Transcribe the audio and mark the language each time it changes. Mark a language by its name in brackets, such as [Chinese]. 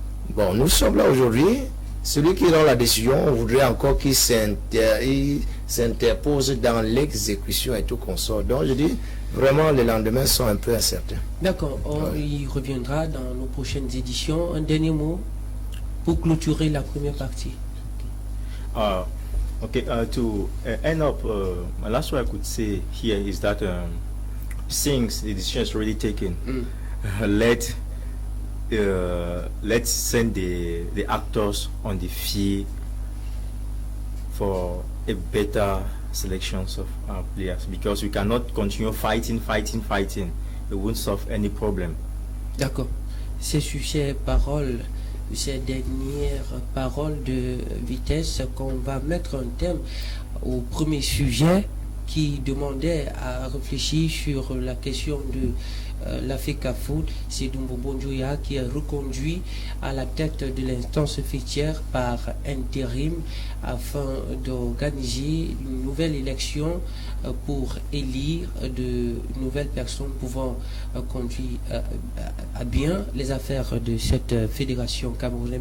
[French] Bon, nous sommes là aujourd'hui, celui qui rend la décision, on voudrait encore qu'il s'interpose dans l'exécution et tout consort. Donc je dis, vraiment, les lendemains sont un peu incertains. D'accord, on y reviendra dans nos prochaines éditions. Un dernier mot pour clôturer la première partie. [English] To end up, last what I could say here is that since the decision is already taken, let's send the actors on the field for a better selections of our players, because we cannot continue fighting. It won't solve any problem. [French] D'accord. C'est sur ces paroles, ces dernières paroles de Vitesse qu'on va mettre un thème au premier sujet qui demandait à réfléchir sur la question la FECAFOOT, c'est Dumbo Bonjoya qui est reconduit à la tête de l'instance fêtière par intérim afin d'organiser une nouvelle élection pour élire de nouvelles personnes pouvant conduire à bien les affaires de cette fédération camerounaise.